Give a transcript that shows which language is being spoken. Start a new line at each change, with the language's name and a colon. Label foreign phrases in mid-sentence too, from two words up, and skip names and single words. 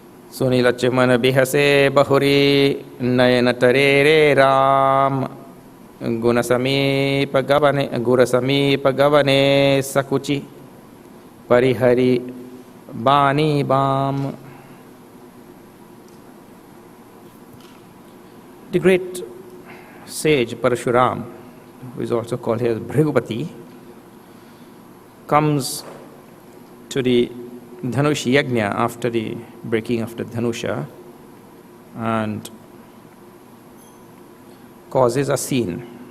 Awadhi: सुनी लक्ष्मण बिहसे बहुरी नयन तरे रे राम गुण समीप गवने सकुचि परिहरि बानी बाम.
English: The great sage Parashuram, who is also called here Bhrigupati, comes to the Dhanush Yajna after the breaking of the Dhanusha and causes a scene.